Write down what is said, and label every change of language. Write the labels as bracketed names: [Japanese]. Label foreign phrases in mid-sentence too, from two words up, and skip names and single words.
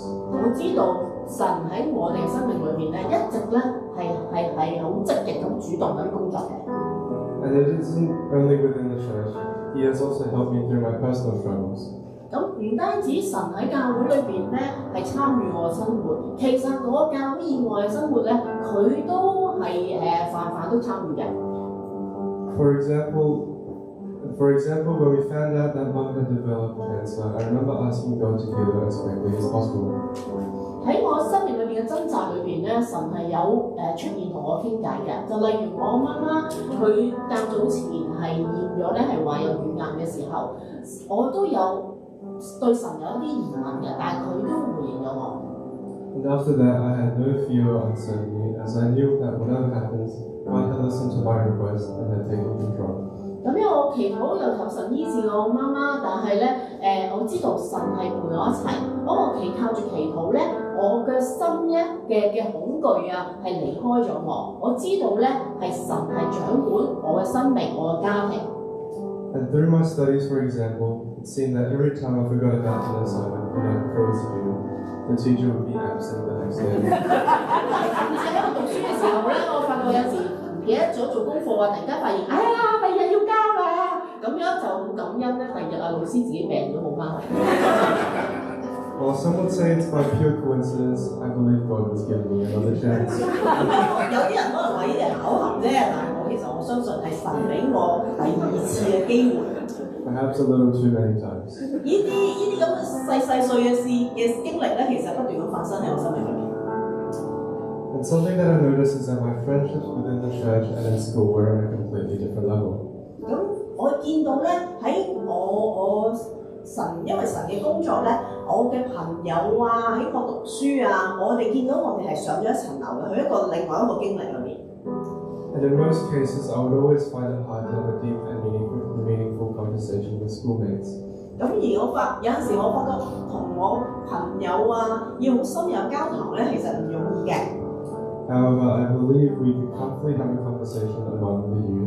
[Cantonese] 我知道神喺我哋生命裏邊咧，一直咧係好積極咁主動咁工作嘅。 [English] And it isn't only within the church. He has also helped me through my personal struggles. [Cantonese] 咁唔單止神喺教會裏邊咧係參與我嘅生活，其實我教會以外嘅生活咧，佢都係泛都參與嘅。 [English] For example, when we found out that Mum had developed cancer, I remember asking God to heal her as quickly as possible. [Cantonese] 喺我生命裏邊嘅掙扎裏邊咧，神係有出現同我傾偈嘅。就例如我媽媽佢較早前係驗咗咧係話有乳癌嘅時候，我都有對神有一啲疑問嘅，但係佢都回應咗我。 [English] And after that, I had no fear or uncertainty, as I knew that whatever happens, God had listened to my request and had taken control. [Cantonese] 咁因為我祈禱又求神醫治我媽媽，但係咧我知道神係陪我一齊。當我靠住祈禱咧，我嘅心咧嘅恐懼啊係離開咗我。我知道咧係神係掌管我嘅生命，我嘅家庭。 [English] And through my studies, for example, it seemed that every time I forgot about an assignment and I proposed to do, the teacher would be absent the next day. [Cantonese] 喺我讀書嘅時候咧，我發覺有時唔記得咗做功課啊，突然間發現，哎呀，第二日要交啦，咁樣就好感恩咧。第二日老師自己病咗冇翻去。 [English] While some would say it's by pure coincidence, I believe God was giving me another chance. [Cantonese] 有啲人可能話呢啲係巧合啫，但係其實我相信係神俾我第二次嘅機會。 [English] Perhaps a little too many times. [Cantonese] 呢啲咁嘅細碎嘅經歷咧，其實不斷咁發生喺我生命裏面。 [English] And something that I noticed is that my friendships within the church and in school were on a completely different level. [Cantonese] 咁我見到咧喺我因為神嘅工作咧，我嘅朋友啊，喺我讀書啊，我哋見到我哋係上咗一層樓嘅，去另外一個經歷裏面。 [English] And in most cases, I would always find it hard to have a deep and meaningful conversation with schoolmates. [Cantonese] 咁而有陣時我發覺同我朋友啊，要好深入交談咧，其實唔容易嘅。 [English] However, I believe we can comfortably have a conversation among the youth.